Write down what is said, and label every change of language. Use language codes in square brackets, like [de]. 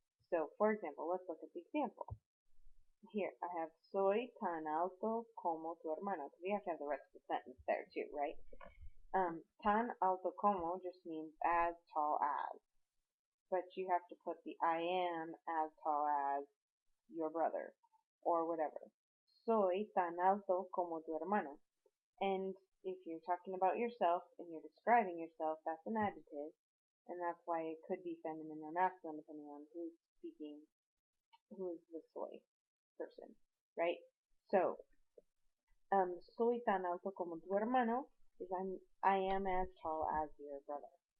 [en] So, for example, let's look at the example. Here, I have [es] soy tan alto como tu hermano. [en] Because we have to have the rest of the sentence there too, right? [es] Tan alto como [en] just means as tall as. But you have to put the I am as tall as your brother, or whatever. [es] Soy tan alto como tu hermano. [en] And if you're talking about yourself and you're describing yourself, that's an adjective. And that's why it could be feminine or masculine depending on who's speaking, who is the soy person, right? So, [es] soy tan alto como tu hermano [en] is I am as tall as your brother.